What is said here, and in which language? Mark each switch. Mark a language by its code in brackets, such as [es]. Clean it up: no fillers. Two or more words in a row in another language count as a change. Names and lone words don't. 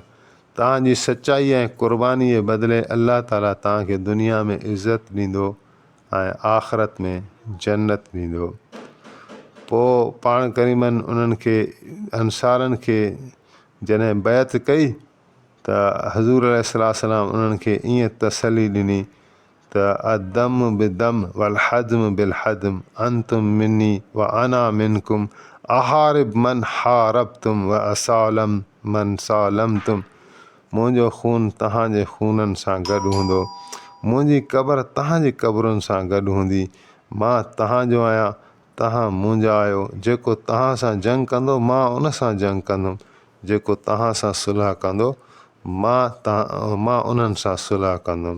[sd] तव्हांजी सचाई ऐं क़ुर्बानी जे बदिले अल्लाह ताला तव्हांखे दुनिया में इज़त ॾींदो ऐं आख़िरत में जन्नत ॾींदो। पोइ पाण करीमनि उन्हनि खे अंसारनि खे जॾहिं बैत कई त हज़ूर अलैहिस्सलाम उन्हनि खे ईअं तसली ॾिनी त [ar] الدم بالدم والهدم بالهدم أنتم مني وأنا منكم أحارب من حاربتم وأسالم من سالمتم. [sd] मुंहिंजो खून तव्हांजे खूननि सां गॾु हूंदो, मुंहिंजी क़बर तव्हांजी क़बरुनि सां गॾु हूंदी मां तव्हांजो आहियां, तव्हां मुंहिंजा आहियो। जेको तव्हां सां जंग कंदो मां उन सां जंग कंदुमि, जेको तव्हां सां सुलह कंदो मां उन्हनि सां सुलह कंदुमि।